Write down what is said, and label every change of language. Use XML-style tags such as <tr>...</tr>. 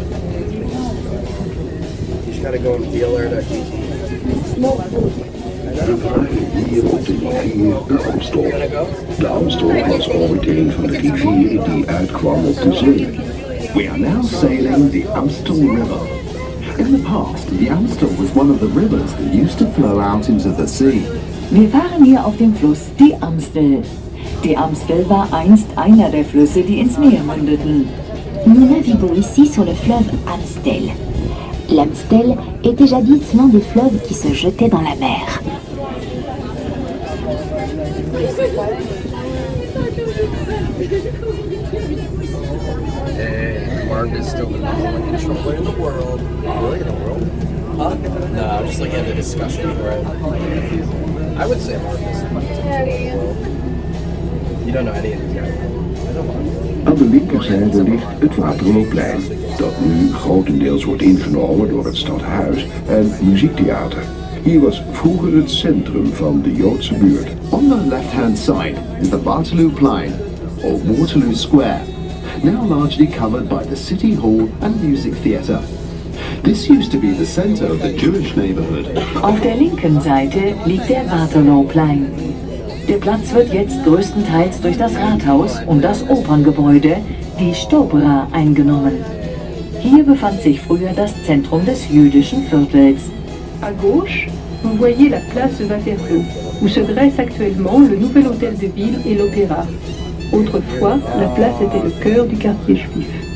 <en>You just gotta go and feel her to</en> <nl>We varen hier op de rivier de Amstel. De Amstel was ooit een van de rivieren die uitkwam op de zee.</nl> <en>We are now sailing the Amstel River. In the past, the Amstel was one of the rivers that used to flow out into the sea.</en> <de>Wir fahren hier auf dem Fluss die Amstel. Die Amstel war einst einer der Flüsse, die ins Meer mündeten.</de> <fr>Nous naviguons ici sur le fleuve Amstel. L'Amstel était jadis l'un des fleuves qui se jetaient dans la mer.</fr> <en>Martin is still the #1 controller in the world. Really, in the world? Huh? No, I'm just looking at the discussion thread. I would say Martin is the controller in the world. You don't know any of these guys. I know Martin.</en> <nl>Aan de linkerzijde ligt het Waterloopplein, dat nu grotendeels wordt ingenomen door het stadhuis en muziektheater. Hier was vroeger het centrum van de Joodse buurt.</nl> <en>On the left-hand side is the Waterlooplein, or Waterloo Square, now largely covered by the City Hall and Music Theatre. This used to be the center of the Jewish neighborhood.</en> <de>Auf der linken Seite liegt der Waterlooplein. Der Platz wird jetzt größtenteils durch das Rathaus und das Operngebäude, die Stopera, eingenommen. Hier befand sich früher das Zentrum des jüdischen Viertels.</de> <fr>À gauche, vous voyez la place Waterloo, où se dresse actuellement le nouvel hôtel de ville et l'opéra. Autrefois, la place était le cœur du quartier juif.</fr>